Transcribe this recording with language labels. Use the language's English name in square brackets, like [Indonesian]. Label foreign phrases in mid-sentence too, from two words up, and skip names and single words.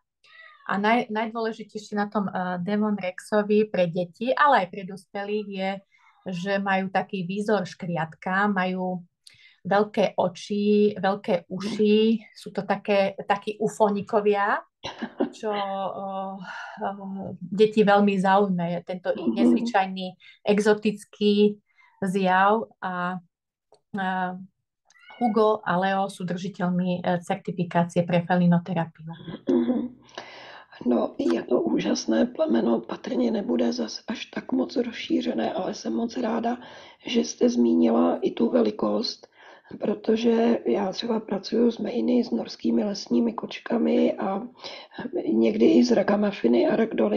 [Slovak] A najdôležitejšie na tom Devon Rexovi pre deti, ale aj pre dospelých je, že majú taký výzor škriatka, majú veľké oči, veľké uši, sú to takí ufónikovia, čo deti veľmi zaujíma, tento ich nezvyčajný exotický zjav a Hugo a Leo sú držiteľmi certifikácie pre felinoterapiu. [Czech] No, je to úžasné plemeno, patrně nebude zas až tak moc rozšířené, ale jsem moc ráda, že jste zmínila i tu velikost, protože já třeba pracuji s Mainy, s norskými lesními kočkami a někdy i s ragamafiny a ragdoly.